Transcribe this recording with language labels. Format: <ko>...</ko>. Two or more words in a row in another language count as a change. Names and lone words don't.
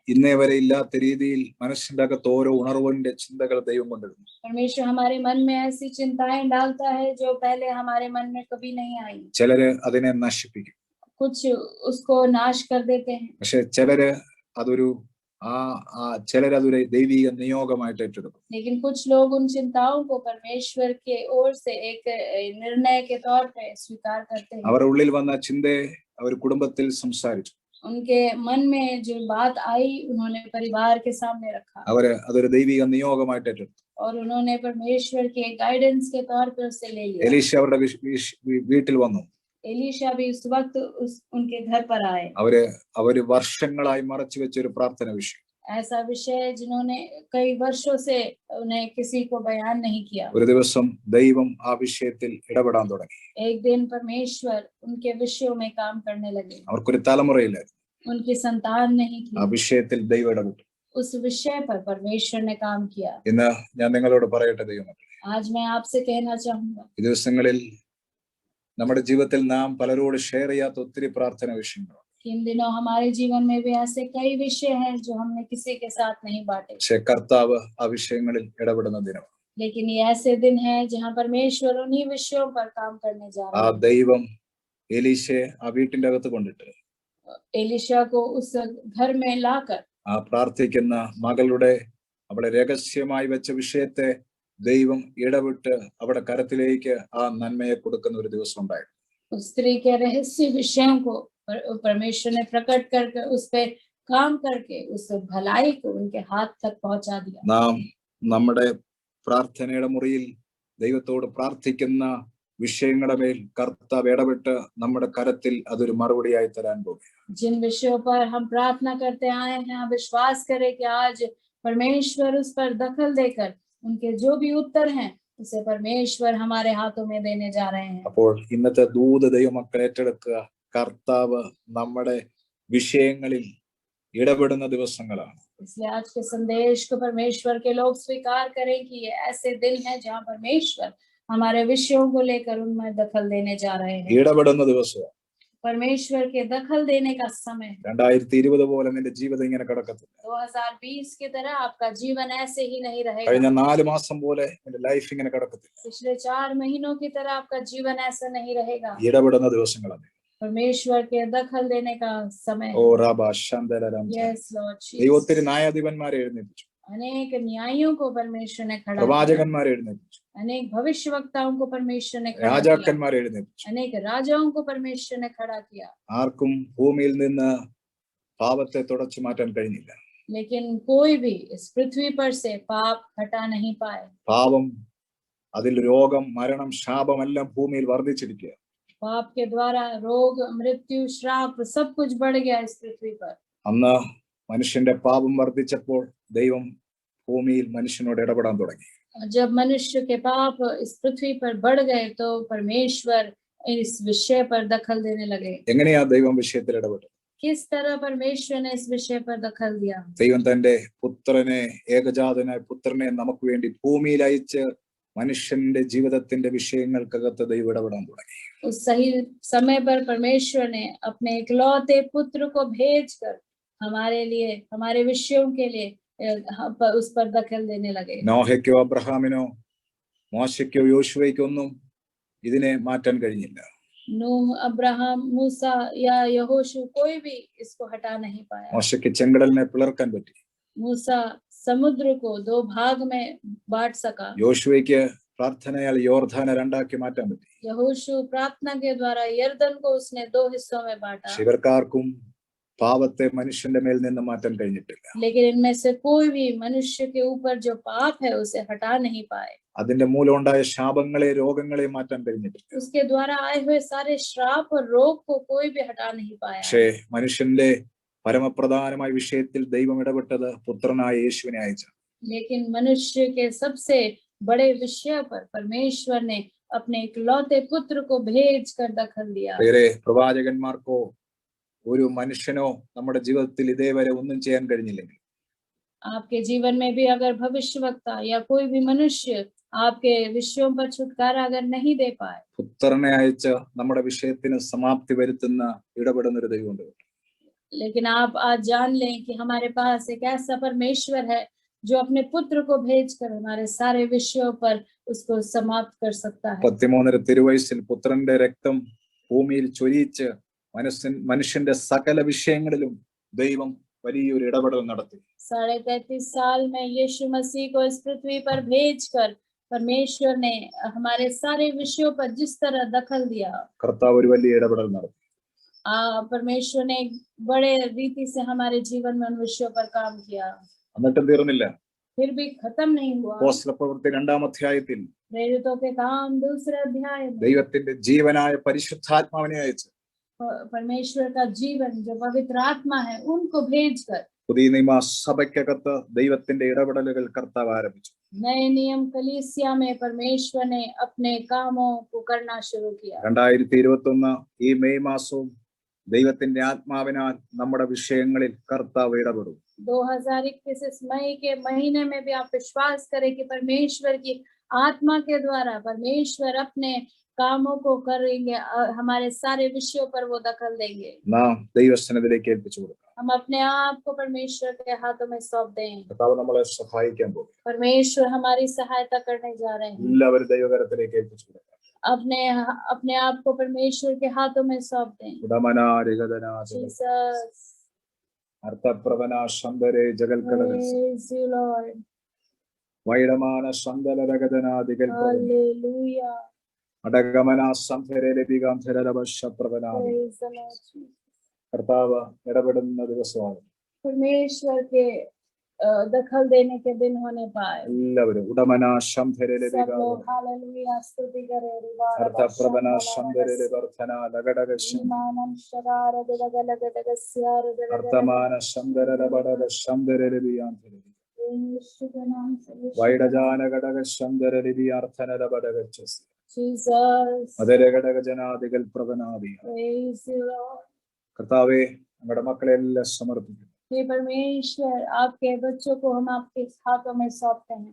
<ml>ഇന്നേ വരെ ഇല്ലാത്ത രീതിയിൽ മനസ്സിന്റെ അകത്ത് ഓരോ ഉണർവിന്റെ ചിന്തകൾ ദൈവം കൊണ്ടിരുന്നു.</ml> <hi>परमेश्वर हमारे मन में ऐसी चिंताएं डालता है जो पहले हमारे मन में कभी नहीं आई.</hi> <ml>ചിലര് അതിനെ നശിപ്പിക്കും.</ml> <hi>कुछ उसको नाश कर देते हैं.</hi> <ml>പക്ഷെ ചിലര് അതൊരു ചിലരതൊരു ദൈവിക നിയോഗമായിട്ട് ഏറ്റെടുക്കും.</ml> <hi>लेकिन कुछ लोग उन चिंताओं को परमेश्वर के ओर से एक निर्णय के तौर पे स्वीकार करते हैं.</hi> <ml>അവരുടെ ഉള്ളിൽ വന്ന ചിന്തയെ അവർ കുടുംബത്തിൽ സംസാരിച്ചു.</ml> <hi>उनके मन में जो बात आई उन्होंने परिवार के सामने रखा</hi> <ml>അവര് അതൊരു ദൈവിക നിയോഗമായിട്ട് ഏറ്റെടുത്തു.</ml> <hi>और उन्होंने परमेश्वर के गाइडेंस के तौर पर उसे ले लिया.</hi> <ml>എലീശ അവരുടെ വീട്ടിൽ വന്നു.</ml> <hi>एलीशा भी उस वक्त उनके घर पर आए.</hi> <ml>അവര് വർഷങ്ങളായി മറച്ചു വെച്ച ഒരു പ്രാർത്ഥന വിഷയം.</ml> <hi>ऐसा विषय जिन्होंने कई वर्षों से उन्हें किसी को बयान नहीं किया.</hi> <ml>ഒരു ദിവസം ദൈവം ആ വിഷയത്തിൽ ഇടപെടാൻ തുടങ്ങി.</ml> <hi>एक दिन परमेश्वर उनके विषयों में काम करने लगे.</hi> <ml>അവർക്കൊരു തലമുറയില്ലായിരുന്നു.</ml> <hi>उनकी संतान नहीं थी.</hi> <ml>ആ വിഷയത്തിൽ ദൈവം ഇടപെട്ടു.</ml> <hi>उस विषय पर परमेश्वर ने काम किया.</hi> <ml>ഇന്ന് ഞാൻ നിങ്ങളോട് പറയട്ടെ ദൈവമക്കളെ,</ml> <hi>आज मैं आपसे कहना चाहूंगा,</hi> <ml>ഈ ദിവസങ്ങളിൽ നമ്മുടെ ജീവിതത്തിൽ നാം പലരോട് ഷെയർ ചെയ്യാത്ത ഒത്തിരി പ്രാർത്ഥന വിഷയങ്ങളുണ്ട്.</ml> <hi>इन दिनों हमारे जीवन में भी ऐसे कई विषय हैं जो हमने किसी के साथ नहीं बांटे.</hi> <ml>പക്ഷെ കർത്താവ് ആ വിഷയങ്ങളിൽ ഇടപെടുന്ന ദിനം.</ml> <hi>लेकिन ये ऐसे दिन हैं जहां परमेश्वर उन्हीं विषयों पर काम करने जा ആ रहे हैं।</hi> <ml>ദൈവം എലീശയെ ആ വീട്ടിന്റെ അകത്ത് കൊണ്ടിട്ട്</ml> <hi>एलिशा को उस घर में लाकर</hi> <ml>ആ പ്രാർത്ഥിക്കുന്ന മകളുടെ അവിടെ രഹസ്യമായി വെച്ച വിഷയത്തെ ദൈവം ഇടവിട്ട് അവിടെ കരത്തിലേക്ക് ആ നന്മയെ കൊടുക്കുന്ന ഒരു ദിവസം ഉണ്ടായിരുന്നു.</ml> <hi>उस स्त्री के रहस्य विषयों को परमेश्वर ने प्रकट करके उस पे काम करके उस भलाई को उनके हाथ तक पहुंचा दिया।</hi> <ml>നാം നമ്മുടെ പ്രാർത്ഥനയുടെ മുറിയിൽ ദൈവത്തോട് പ്രാർത്ഥിക്കുന്ന വിഷയങ്ങളുടെ മേൽ കർത്താവ് ഇടപെട്ട് നമ്മുടെ കരത്തിൽ അതൊരു മറുപടിയായി തരാൻ പോകുകയാണ്.</ml> <hi>जिन विषयों पर हम प्रार्थना करते आए हैं, हम विश्वास करें कि आज परमेश्वर उस पर दखल देकर उनके जो भी उत्तर हैं उसे परमेश्वर हमारे हाथों में देने जा रहे हैं।</hi> <ml>അപ്പോൾ ഇന്നത്തെ ദൂത് ദൈവമക്കൾ ഏറ്റെടുക്കുക. കർത്താവ് നമ്മുടെ വിഷയങ്ങളിൽ ഇടപെടുന്ന ദിവസങ്ങളാണ്.</ml> <hi>इसलिए आज के संदेश को परमेश्वर के लोग स्वीकार करें कि ये ऐसे दिन हैं जहां परमेश्वर हमारे विषयों को लेकर उनमें दखल देने जा रहे हैं।</hi> <ml>ഇടപെടുന്ന ദിവസം</ml> <hi>परमेश्वर के दखल देने का समय।</hi> <ml>2020 പോലെ നിന്റെ ജീവിതം ഇങ്ങനെ കിടക്കത്തില്ല.</ml> <hi>2020 की तरह आपका जीवन ऐसे ही नहीं रहेगा।</hi> <ml>കഴിഞ്ഞ 4 മാസം പോലെ നിന്റെ ലൈഫ് ഇങ്ങനെ കിടക്കത്തില്ല.</ml> <hi>पिछले 4 महीनों की तरह आपका जीवन ऐसा नहीं रहेगा।</hi> <ml>ഇടപെടുന്ന ദിവസങ്ങളാണ്.</ml> <hi>परमेश्वर के दखल देने का समय। ഓ റാബാ ശാന്തലരാം.</hi> <en>yes Lord Jesus.</en> <ml>ദൈവം ഒത്തിരി ന്യായാധിപന്മാരെ എഴുന്നേൽപ്പിച്ചു.</ml> <hi>अनेक न्यायियों को परमेश्वर ने खड़ा किया।</hi> <ml>പ്രവാചകന്മാരെ എഴുന്നേൽപ്പിച്ചു.</ml> <hi>अनेक भविष्यवक्ताओं को परमेश्वर ने खड़ा किया।</hi> <ml>രാജാക്കന്മാരെ എഴുന്നേൽപ്പിച്ചു.</ml> <hi>अनेक राजाओं को परमेश्वर ने खड़ा किया।</hi> <ml>ആർക്കും ഭൂമിയിൽ നിന്ന് പാപത്തെ തുടച്ചു മാറ്റാൻ കഴിഞ്ഞില്ല.</ml> <hi>लेकिन कोई भी इस पृथ्वी पर से पाप हटा नहीं पाए।</hi> <ml>പാപം, അതിൽ രോഗം, മരണം, ശാപമെല്ലാം ഭൂമിയിൽ വർദ്ധിച്ചിരിക്കുക.</ml> <hi>पाप के द्वारा रोग, मृत्यु, श्राप सब कुछ बढ़ गया इस पृथ्वी पर।</hi> <ml>അന്ന് മനുഷ്യന്റെ പാപം വർദ്ധിച്ചപ്പോൾ ദൈവം ഭൂമിയിൽ മനുഷ്യനോട് ഇടപെടാൻ തുടങ്ങി.</ml> <hi>जब मनुष्य के पाप इस पृथ्वी पर बढ़ गए तो परमेश्वर इस विषय पर दखल देने लगे।</hi> <ml>എങ്ങനെയാ ദൈവം വിഷയത്തിൽ ഇടപെട്ടത്?</ml> <hi>किस तरह परमेश्वर ने इस विषय पर दखल दिया?</hi> <ml>ദൈവം തന്റെ പുത്രനെ, ഏകജാതനായ പുത്രനെ നമുക്ക് വേണ്ടി ഭൂമിയിൽ അയച്ച് മനുഷ്യന്റെ ജീവിതത്തിന്റെ വിഷയങ്ങൾക്കകത്ത് ദൈവം ഇടപെടാൻ തുടങ്ങി.</ml> <hi>उस सही समय पर परमेश्वर ने अपने इकलौते पुत्र को भेजकर हमारे लिए, हमारे विषयों के लिए उस पर दखल देने लगे।</hi> <ml>നോഹയ്ക്കോ അബ്രഹാമിനോ മോശയ്ക്കോ യോശുവയ്ക്കോ ഒന്നും ഇതിനെ മാറ്റാൻ കഴിഞ്ഞില്ല.</ml> <hi>नूह, अब्राहम, मूसा या यहोशू कोई भी इसको हटा नहीं पाया।</hi> <ml>മോശയ്ക്ക് ചെങ്കടലിനെ പിളർക്കാൻ പറ്റി.</ml> <hi>मूसा समुद्र को 2 भाग में बांट सका।</hi> <ml>യോശുവയ്ക്ക് പ്രാർത്ഥനയാൽ യോർദാനെ 2 ആക്കി മാറ്റാൻ പറ്റി.</ml> <hi>यहोशू प्रार्थना के द्वारा यर्दन को उसने 2 हिस्सों में बांटा।</hi> <ml>ഇവർക്കാർക്കും പാപത്തെ മനുഷ്യന്റെ മേൽ നിന്ന് മാറ്റാൻ കഴിഞ്ഞിട്ടില്ല.</ml> <hi>लेकिन इनमें से कोई भी मनुष्य के ऊपर जो पाप है उसे हटा नहीं पाए।</hi> <ml>അതിന്റെ മൂലം ഉണ്ടായ ശാപങ്ങളെ, രോഗങ്ങളെ മാറ്റാൻ കഴിഞ്ഞിട്ടില്ല.</ml> <hi>उसके द्वारा आए हुए सारे श्राप और रोग को कोई भी हटा नहीं पाया।</hi> <ml>പക്ഷേ മനുഷ്യന്റെ പരമപ്രധാനമായ വിഷയത്തിൽ ദൈവം ഇടപെട്ടത് പുത്രനായ യേശുവിനെ അയച്ചു.</ml> <hi>लेकिन मनुष्य के सबसे बड़े विषय पर परमेश्वर ने अपने इकलौते पुत्र को भेजकर दखल दिया।</hi> <ml>വേറെ പ്രവാചകന്മാർക്കോ ഒരു മനുഷ്യനോ നമ്മുടെ ജീവിതത്തിൽ ഇതേവരെ ഒന്നും ചെയ്യാൻ കഴിഞ്ഞില്ലെങ്കിൽ,</ml> <hi>आपके जीवन में भी अगर भविष्यवक्ता या कोई भी मनुष्य आपके विषयों पर छुटकारा अगर नहीं दे पाए,</hi> <ml>പുത്രനെ അയച്ച് നമ്മുടെ വിഷയത്തിന് സമാപ്തി വരുത്തുന്ന ഇടപെടുന്ന ഒരു ദൈവമുണ്ട്.</ml> <hi>लेकिन आप आज जान लें कि हमारे पास एक ऐसा परमेश्वर है जो अपने पुत्र को भेजकर हमारे सारे विषयों पर उसको समाप्त कर सकता है।</hi> <ml>33 തിരുവയസ്സിൽ പുത്രന്റെ രക്തം ഭൂമിയിൽ ചൊരിയിച്ച് മനുഷ്യന്റെ സകല വിഷയങ്ങളിലും ദൈവം വലിയൊരു ഇടപെടൽ നടത്തി.</ml> <hi>33.5 साल में यीशु मसीह को इस पृथ्वी पर भेजकर परमेश्वर ने हमारे सारे विषयों पर जिस तरह दखल दिया,</hi> <ml>കർത്താവ് ഒരു വലിയ ഇടപെടൽ നടത്തി.</ml> <hi>परमेश्वर ने बड़े रीति से हमारे जीवन में उन विषयों पर काम किया।</hi> <ml>എന്നിട്ടും തീർന്നില്ല.</ml> <hi>फिर भी खत्म नहीं हुआ।</hi> <ml>അപ്പോസ്തലപ്രവൃത്തി 2-ാം അധ്യായത്തിൽ</ml> <hi>प्रेरितों के काम 2 अध्याय में</hi> <ml>ദൈവത്തിന്റെ ജീവനായ പരിശുദ്ധാത്മാവിനെ അയച്ചു.</ml> <hi>परमेश्वर का जीवन जो पवित्र आत्मा है उनको भेजकर</hi> <ml>പുതിയ നിയമ സഭയ്ക്കകത്ത് ദൈവത്തിന്റെ ഇടപെടലുകൾ കർത്താവ് ആരംഭിച്ചു.</ml> <hi>नए नियम कलीसिया में परमेश्वर ने अपने कामों को करना शुरू किया।</hi> <ml>2021 ഈ മെയ് മാസവും ദൈവത്തിന്റെ ആത്മാവിനാൽ നമ്മുടെ വിഷയങ്ങളിൽ കർത്താവ് ഇടപെടും.</ml> <hi>2021 इस मई के महीने में भी आप विश्वास करें कि परमेश्वर की आत्मा के द्वारा परमेश्वर अपने कामों को करेंगे, हमारे सारे विषयों पर वो दखल देंगे।</hi> <ml>നാം ദൈവസന്നിധിയിലേക്ക് ഏൽപ്പിച്ചു കൊടുക്കാം.</ml> <hi>हम अपने आप को परमेश्वर के हाथों में सौंप दें।</hi> <ml>കർത്താവ് നമ്മളെ സഹായിക്കാൻ പോകും.</ml> <hi>परमेश्वर हमारी सहायता करने जा रहे हैं।</hi> <ml>എല്ലാവരും ദൈവകരത്തിലേക്ക് ഏൽപ്പിച്ചു കൊടുക്കാം.</ml> <hi>अपने आप को परमेश्वर के हाथों में सौंप दें। जीसस, അർത്ഥപ്രവന ശന്തരേ ജഗൽക്കടകസ്</hi> <en>praise you Lord, വൈഡമാന ശന്തലരഗതനാദികൾ hallelujah, അടഗമന സംധരേ ലഭികാന്ധരവശപ്രവനാദി. praise the Lord Jesus.</en> <ml>കർത്താവ് ഇടപെടുന്ന ദിവസമാണ്.</ml> <hi>परमेश्वर के दखल देने के दिन होने पाए। എല്ലാവരും ഉടമന ശംധരേ सब ലഭികാ लोग हालेलुया स्तुति करें। അർത്ഥപ്രവന ശന്തരേ വർധന ലഗടകശം ईमानम शरार दगलगदगस्यार അർത്ഥമാന ശന്തരബടക ശന്തരേ ലഭിയാന്ധരേ यीशु के नाम से വൈഡജാന ഘടക ശന്തരേ ലഭിയാർത്ഥനരബടകച്ചസ് जीसस, അതരഘടക ജനാദികൾ പ്രവനാദി.</hi> <en>praise you Lord.</en> <ml>കർത്താവേ, നമ്മുടെ മക്കളെ എല്ലാം സമർപ്പിക്കുന്നു.</ml> <hi>हे परमेश्वर, आपके बच्चों को हम आपके हाथों में सौंपते हैं।</hi>